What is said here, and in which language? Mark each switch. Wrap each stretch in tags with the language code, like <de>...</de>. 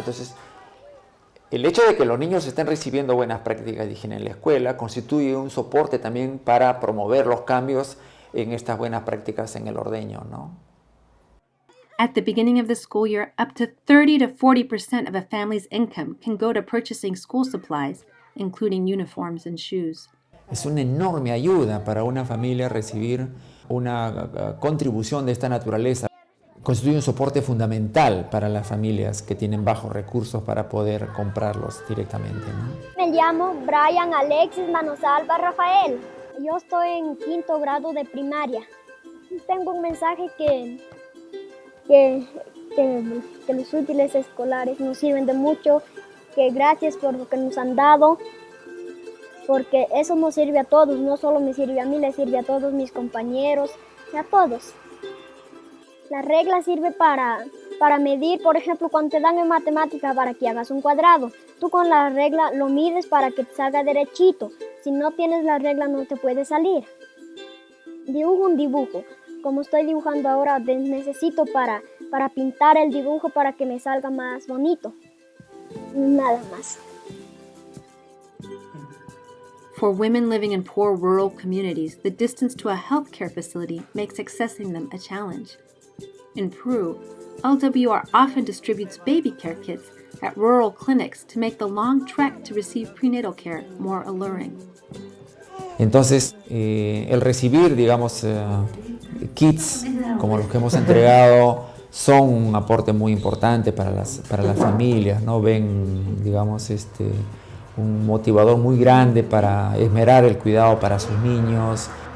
<es>Entonces, el hecho de que los niños estén recibiendo buenas prácticas de higiene en la escuela constituye un soporte también para promover los cambios en estas buenas prácticas en el ordeño, ¿no?</es> <en>At the beginning of the school year, up to 30 to 40% of a family's income can go to purchasing school supplies, including uniforms and shoes.</en> <es>Es una enorme ayuda para una familia recibir una contribución de esta naturaleza. Constituye un soporte fundamental para las familias que tienen bajos recursos para poder comprarlos directamente, ¿no? Me llamo Brian Alexis Manosalva Rafael. Yo estoy en 5º grado de primaria. Tengo un mensaje que los útiles escolares nos sirven de mucho, que gracias por lo que nos han dado, porque eso nos sirve a todos, no solo me sirve a mí, le sirve a todos mis compañeros y a todos. La regla sirve para medir, por ejemplo, cuando te dan en matemática para que hagas un cuadrado. Tú con la regla lo mides para que te salga derechito. si no tienes la regla no te puede salir. Dibujo un dibujo. Como estoy dibujando ahora, necesito para pintar el dibujo para que me salga más bonito. Nada más.</es> <en>For women living in poor rural communities, the distance to a healthcare facility makes accessing them a challenge. In Peru, LWR often distributes baby care kits at rural clinics to make the long trek to receive prenatal care more alluring.</en> <es>Entonces, el recibir, digamos, kits como los que hemos entregado son un aporte muy importante para las familias, ¿no? Ven, digamos, un motivador muy grande para esmerar el cuidado para sus niños.</es>